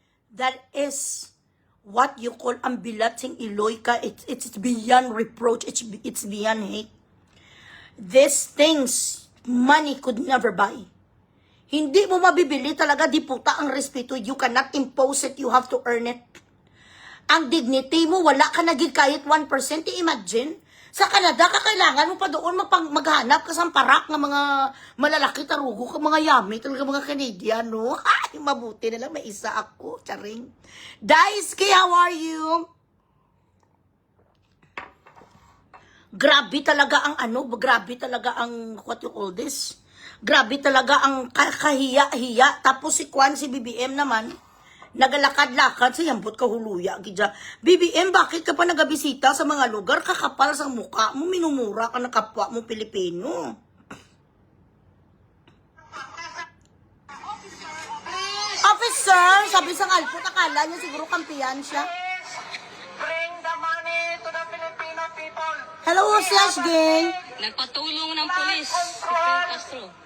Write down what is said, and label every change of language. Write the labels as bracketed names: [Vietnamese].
[English] That is what you call [Filipino] ang Bilatsing Iloy ka, [English] it's beyond reproach, it's beyond hate. These things, money could never buy. [Filipino] Hindi mo mabibili talaga, di puta ang respeto. [English] You cannot impose it, you have to earn it. [Filipino] Ang dignity mo, wala ka naging kahit 1%. [English] Imagine, [Filipino] Sa Canada, kakailangan mo pa doon maghanap ka sa parak ng mga malalaki tarugo ka, mga yummy, talaga mga Canadian, no? Ay, mabuti na lang, may isa ako, charing. Daisuke, [English] how are you? [Filipino] Grabe talaga ang, [English] what you call this? [Filipino] Grabe talaga ang kahiya-hiya. Tapos si Kwan, si BBM naman, nagalakad-lakad sa yambot kahuluya. Gidya. BBM, bakit ka pa nagabisita sa mga lugar? Kakapal sa mukha mo, minumura ka ng kapwa mo Pilipino. Officer, sabi sa alpot, akala niya siguro kampiyan siya. [English] Bring the money to the Filipino people. Hello, Slash Gang. [Filipino] Nagpatulong ng polis si Fidel Castro.